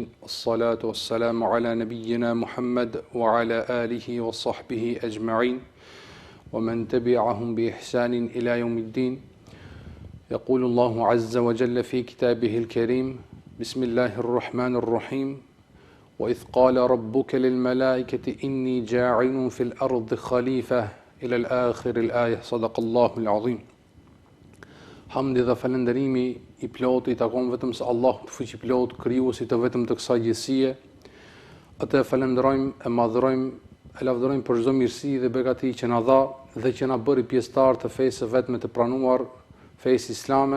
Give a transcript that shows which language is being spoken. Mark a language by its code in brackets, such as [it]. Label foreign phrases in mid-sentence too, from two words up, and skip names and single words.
[ar] والصلاة والسلام على نبينا محمد وعلى آله وصحبه أجمعين ومن تبعهم بإحسان إلى يوم الدين يقول الله عز وجل في كتابه الكريم بسم الله الرحمن الرحيم وإذ قال ربك للملائكة إني جاعل في الأرض خليفة إلى الآخر الآية صدق الله العظيم. [sq] Hamdi dhe falënderimi I plot I takon vetëm se Allahut fuqiplot, krijuesit të vetëm të kësaj gjësie. Atë falenderojmë, e madhrojmë, e lavdërojmë për çdo mirësi dhe begati që na dha dhe që na bëri pjesëtar të fesë vetme të pranuar, fesë islame.